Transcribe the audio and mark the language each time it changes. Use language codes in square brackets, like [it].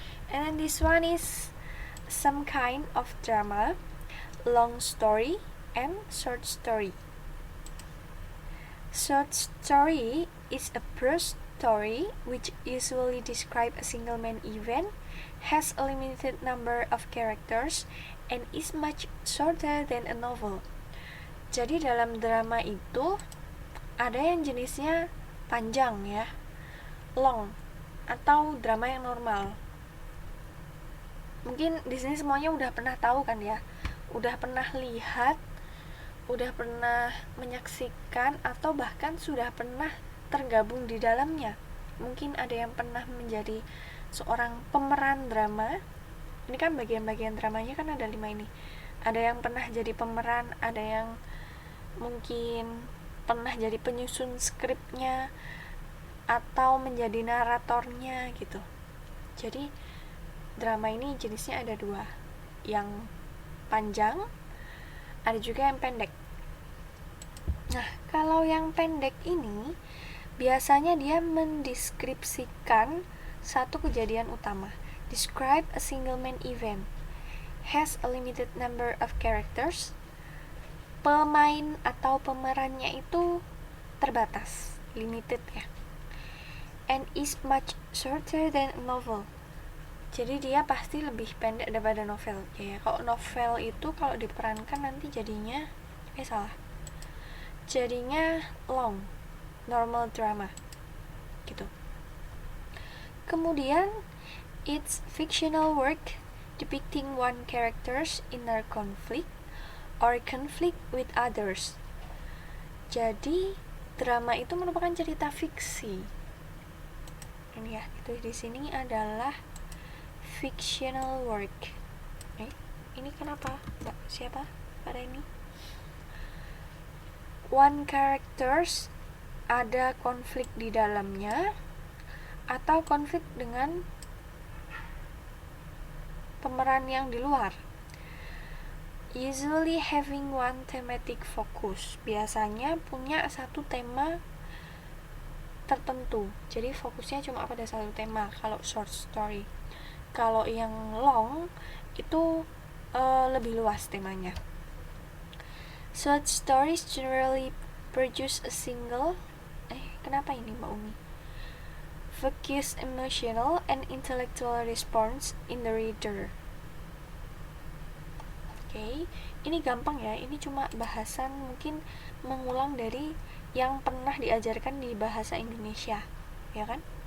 [en] And then this one is some kind of drama, long story and short story. Short story is a prose story which usually describe a single main event, has a limited number of characters, and is much shorter than a novel. [id] Jadi dalam drama itu ada yang jenisnya panjang ya, long, atau drama yang normal. Mungkin di sini semuanya udah pernah tahu kan ya, udah pernah lihat, udah pernah menyaksikan, atau bahkan sudah pernah tergabung di dalamnya. Mungkin ada yang pernah menjadi seorang pemeran drama. Ini kan bagian-bagian dramanya kan ada 5 ini. Ada yang pernah jadi pemeran, ada yang mungkin pernah jadi penyusun skripnya, atau menjadi naratornya gitu. Jadi drama ini jenisnya ada 2, yang panjang, ada juga yang pendek. Nah, kalau yang pendek ini biasanya dia mendeskripsikan satu kejadian utama. [en] Describe a single main event. Has a limited number of characters. [id] Pemain atau pemerannya itu terbatas, limited ya. [en] And is much shorter than a novel. [id] Jadi dia pasti lebih pendek daripada novel. Ya, kalau novel itu kalau diperankan nanti jadinya jadinya long, normal drama gitu. [en] Kemudian it's fictional work depicting one character's inner conflict or conflict with others. [id] Jadi drama itu merupakan cerita fiksi. Ini ya, itu di sini adalah fictional work. Ini kenapa? Mbak, siapa pada ini? One characters ada konflik di dalamnya, atau konflik dengan pemeran yang di luar. [en] Usually having one thematic focus. [id] Biasanya punya satu tema tertentu. Jadi fokusnya cuma pada satu tema kalau short story. Kalau yang long itu lebih luas temanya. [en] Short stories generally produce a single kenapa ini Mbak Umi? Focus emotional and intellectual response in the reader. [id] Ini gampang ya, ini cuma bahasan mungkin mengulang dari yang pernah diajarkan di bahasa Indonesia, ya kan?